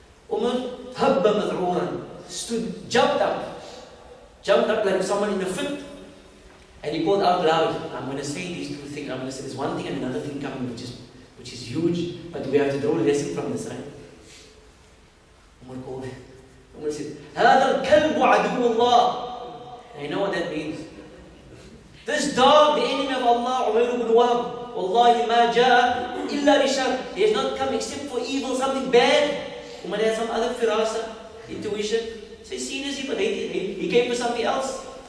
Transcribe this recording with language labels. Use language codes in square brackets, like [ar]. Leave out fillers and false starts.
[en] Umar, [ar] habba mad'uran, [en] jumped up like someone in a fit, and he called out loud, I'm going to say these two things, I'm going to say this one thing and another thing coming which is huge, but we have to draw a lesson from this, right? Umar called it. Umar said, [ar] هَذَا الْكَلْبُ عَدُوُّ اللَّهِ. [en] And you know what that means? This dog, the enemy of Allah, Umayr ibn Wahb, [ar] Wallahi ma ja'a illa rishar. [en] He has not come except for evil, something bad. Umar had some other firasa, intuition. So he's seen as he came for something else.